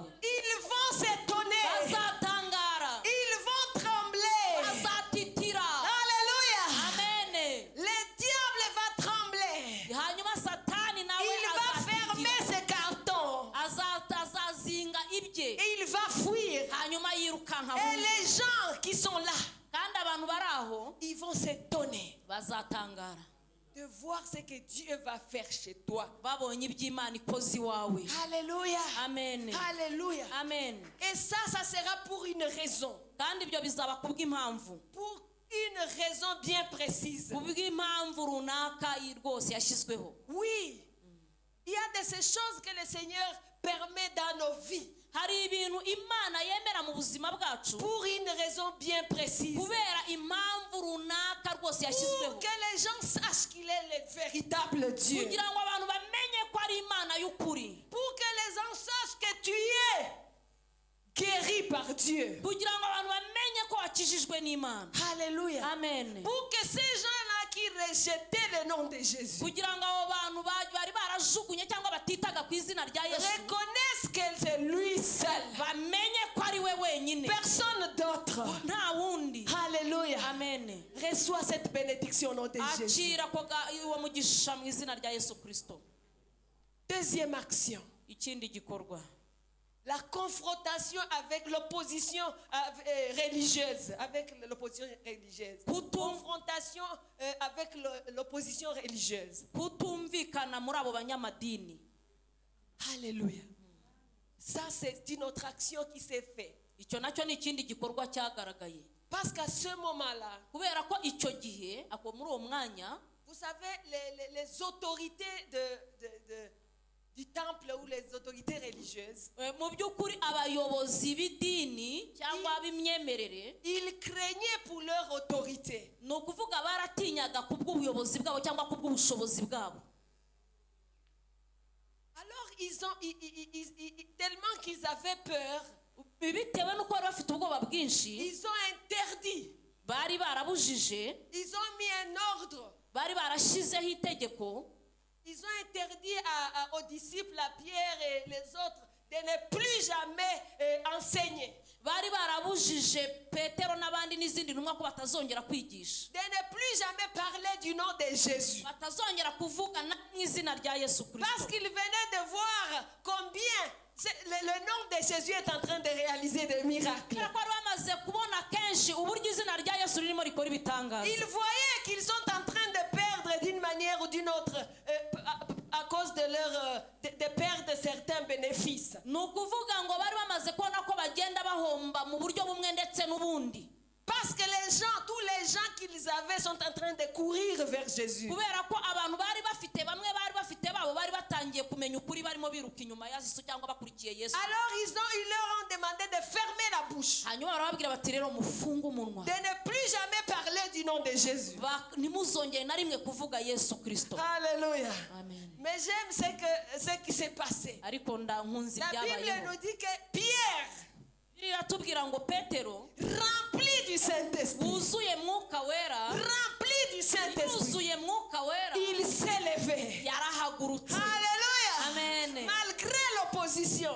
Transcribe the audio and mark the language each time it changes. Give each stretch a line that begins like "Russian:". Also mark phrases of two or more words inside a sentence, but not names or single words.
French: Ils vont s'étonner.
Kinyarwanda: Bazatangara,
French: Ils vont trembler.
Kinyarwanda: bazatitira.
French: Alléluia. Amen. Le diable va trembler.
Kinyarwanda: Hanyuma satani nawe
French: Il va fermer ses cartons.
Kinyarwanda: azazinga ibye.
French: Et il va fuir.
Kinyarwanda: Hanyuma yirukanka
French: Et
Kinyarwanda: bundi.
French: les gens qui sont là,
Kinyarwanda: Kandi abantu bari aho
French: ils vont s'étonner
Kinyarwanda: bazatangara
French: de voir ce que Dieu va faire chez toi.
Kinyarwanda: babonye iby'Imana ikoze iwawe.
French: Alléluia. Amen. Alléluia. Amen. Et ça sera pour une raison.
Kinyarwanda: Kandi ibyo bizaba kubw'impamvu.
French: Pour une raison bien précise.
Kinyarwanda: Kubw'impamvu runaka rwose yashyizweho.
French: Oui. Il y a de ces choses que le Seigneur permet dans nos vies.
Kinyarwanda: Hari ibintu Imana yemera mu buzima bwacu
French: Pour une raison bien précise.
Kinyarwanda: kubera impamvu runaka rwose yashyizweho.
French: Pour que les gens sachent qu'il est le véritable Dieu.
Kinyarwanda: Kugira ngo abantu bamenye ko ari Imana y'ukuri.
French: Pour que les gens sachent que tu es guéri par Dieu.
Kinyarwanda: Kugira ngo abantu bamenye ko wakijijwe n'Imana.
French: Alléluia. Amen. Pour que ces gens-là qui rejetaient le nom de Jésus
Kinyarwanda: Kugira ngo abo bantu bari barajugunye cyangwa batitaga ku izina rya Yesu
French: reconnaissent que c'est lui seul.
Kinyarwanda: bamenye ko ari we wenyine,
French: Personne d'autre.
Kinyarwanda: nta wundi.
French: Alléluia. Amen. Reçois cette bénédiction au nom de Jésus.
Kinyarwanda: Akira uwo mugisha mu izina rya Yesu Kristo.
French: Deuxième action.
Kinyarwanda: Ikindi gikorwa,
French: La confrontation avec l'opposition religieuse. Avec l'opposition religieuse. Confrontation avec l'opposition religieuse.
Kinyarwanda: kutumvikana muri abo banyamadini.
French: Alléluia. Ça, c'est une autre action qui s'est faite.
Kinyarwanda: Icyo nacyo ni ikindi gikorwa cyagaragaye.
French: Parce qu'à ce moment-là,
Kinyarwanda: Kubera ko icyo gihe ako muri uwo mwanya
French: vous savez, les autorités du temple ou les autorités religieuses,
Kinyarwanda: mu by'ukuri abayobozi b'idini cyangwa b'imyemerere,
French: ils craignaient pour leur autorité.
Kinyarwanda: ni ukuvuga baratinyaga ku bw'ubuyobozi bwabo cyangwa ku bw'ubushobozi bwabo.
French: Alors, tellement qu'ils avaient peur,
Kinyarwanda: Bitewe n'uko bari bafite ubwoba bwinshi,
French: ils ont interdit,
Kinyarwanda: bari barabujije,
French: ils ont mis un ordre,
Kinyarwanda: bari barashyizeho itegeko,
French: ils ont interdit aux disciples, à Pierre et les autres, de ne plus jamais enseigner,
Kinyarwanda: bari barabujije Petero n'abandi n'izindi ntumwa ko batazongera kwigisha,
French: de ne plus jamais parler du nom de Jésus.
Kinyarwanda: batazongera kuvuga mu izina rya Yesu
French: Parce
Kinyarwanda: Kristo.
French: qu'ils venaient de voir combien le nom de Jésus est en train de réaliser des miracles.
Kinyarwanda: Kubera ko bari bamaze kubona kenshi uburyo izina rya Yesu ririmo rikora ibitangaza.
French: Ils voyaient qu'ils sont en train de perdre d'une manière ou d'une autre à cause de de perdre certains bénéfices.
Kinyarwanda: Ni ukuvuga ngo bari bamaze kubona ko bagenda bahomba mu buryo bumwe ndetse n'ubundi.
French: Parce que tous les gens qu'ils avaient sont en train de courir vers Jésus.
Kinyarwanda: Kubera ko abantu bari bafite bamwe bari bafite babo bari batangiye kumenya ukuri, barimo biruka inyuma ya Yesu cyangwa bakurikiye Yesu.
French: Alors ils leur ont demandé de fermer la bouche,
Kinyarwanda: Hanyuma barababwira bati rero mufunge umunwa,
French: de ne plus jamais parler du nom de Jésus.
Kinyarwanda: ntimuzongere na rimwe kuvuga Yesu Kristo.
French: Alléluia. Amen. Mais j'aime ce qui s'est passé.
Kinyarwanda: Ariko nkunzi
French: La Bible
Kinyarwanda: byabayeho.
French: nous dit que Pierre,
Kinyarwanda: Iratubwira ngo Petero
French: rempli du Saint-Esprit,
Kinyarwanda: wuzuye mwuka wera,
French: rempli du Saint-Esprit,
Kinyarwanda: yuzuye mwuka wera,
French: il s'est levé.
Kinyarwanda: yarahagurutse.
French: Alléluia. Amen. Malgré l'opposition l'opposition,